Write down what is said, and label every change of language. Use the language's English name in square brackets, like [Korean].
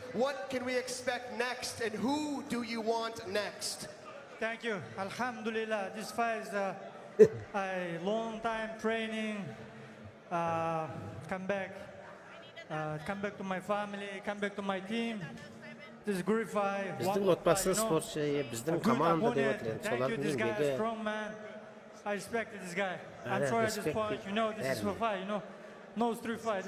[English] What can we expect next, and who do you want next? Thank you. Alhamdulillah, this fight is a long time training. Come back to my family, come back to my team. This is great fight. [Kazakh] Біздің отбасы спортшы, біздің команда деп отыр. Солардың еңбегі. [English] Strong man. I respect this guy. I'm sorry at this point. You know, this is for fight. You know, no street fight.